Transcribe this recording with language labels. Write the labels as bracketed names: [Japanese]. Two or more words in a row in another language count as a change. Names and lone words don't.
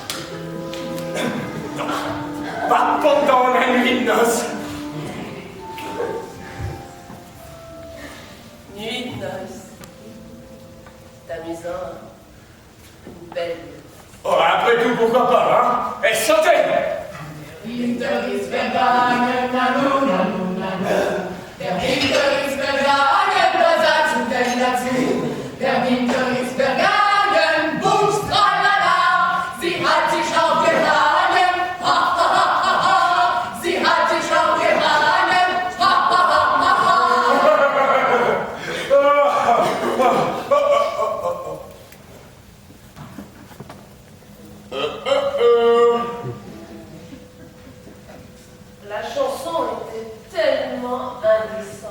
[French] Pas pendant la nuit de noces. Nuit de noces. C'est amusant. Une belle. Oh, après tout, pourquoi pas, hein? Et santé! [German] Winter is vergangen, nanu, nanu, nanu. Der Winter ist vergangen, was sagst du denn dazu? Der Winter ist vergangen, bums, tralala. Sie hat sich aufgehangen, ha, ha, ha, ha, ha. Sie hat sich aufgehangen, ha, ha, ha, ha, [French] La chanson était tellement indécente.